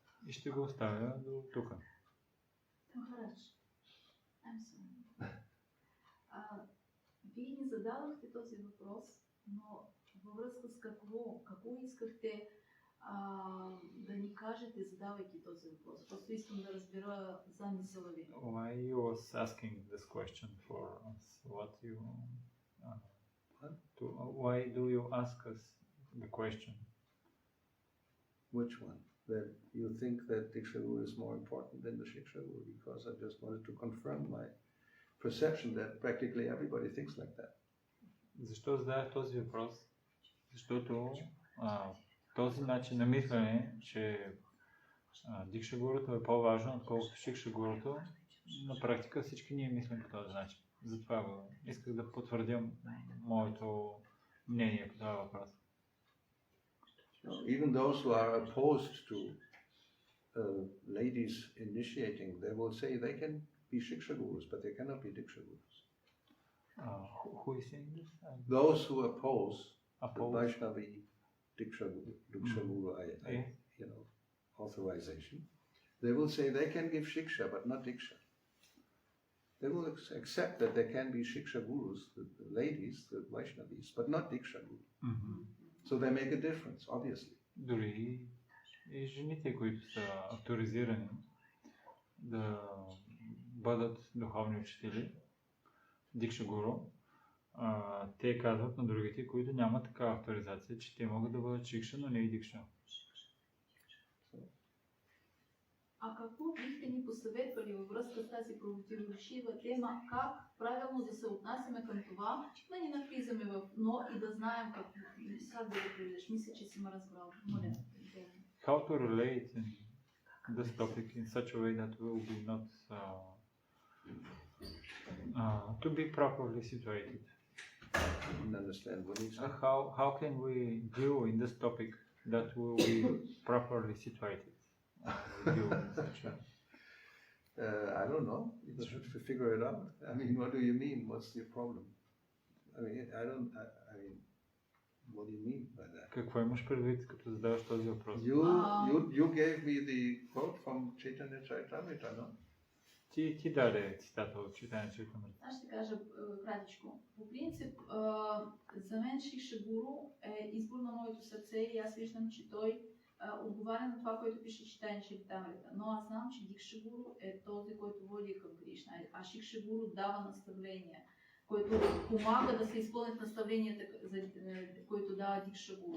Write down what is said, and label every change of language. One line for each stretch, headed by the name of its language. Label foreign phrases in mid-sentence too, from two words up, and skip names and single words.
Bulgarian: И ще го оставя до тук. Вие ни зададохте този въпрос, но във връзка с какво искахте да ни кажете, задавайки този въпрос? Просто искам да разбера замисъла ви.
English: Why you was asking this question for us? Why do you ask us the question? Which one? That you think that Diksha Guru is more important than the Shiksha Guru, because I just wanted to confirm my perception that practically everybody thinks like that.
Bulgarian: Защо задах този въпрос? Защото този начин на мислене, че Дикша Гурото е по-важно, отколкото Шикша Гурото, на практика всички ние мислим по този начин. Затова исках да потвърдя моето мнение по този въпрос.
English: Even those who are opposed to ladies initiating, they will say they can be Shiksha Gurus, but they cannot be Diksha Gurus. Who is saying this? Those who oppose the Vaishnavi Diksha Guru, authorization, they will say they can give Shiksha, but not Diksha. They will accept that there can be Shiksha Gurus, the ladies, the Vaishnavis, but not Diksha Gurus. Mm-hmm. So they make a difference, obviously.
Bulgarian: Дори и жените, които са авторизирани да бъдат духовни учители, Дикша Гуру, те казват на другите, които нямат такава авторизация, че те могат да бъдат Шикша, но не и Дикша. А какво бихте ни посъветвали във връзка с тази противоречива тема, как правилно да се отнасяме към това, да ни навлизаме в но и да знаем как да го приведеш? Мисля, че си ме разбрал. Моля.
English: How to relate in this topic in such a way that will be not to be properly situated. I don't understand what you say. How can we deal in this topic that will be properly situated? I don't know. You just have to figure it out. I mean, what do you mean? What's your problem? I mean, what do you mean by that?
Bulgarian: Какво имаш предвид, като задаваш този въпрос?
English: You gave me the quote from Chaitanya Charitamrita, no?
Bulgarian: Ти даде цитата от Chaitanya Charitamrita. Аз ще кажа кратичко. По принцип, за мен Шикша Гуру е избор на моето сърце и аз виждам, че той отговаря на това, което пише Chaitanya Charitamrita. Но аз знам, че Дикша Гуру е този, който води към Кришна, а Шикша Гуру дава наставления, който помага да се изпълнят наставленията, които дава Дикша Гуру.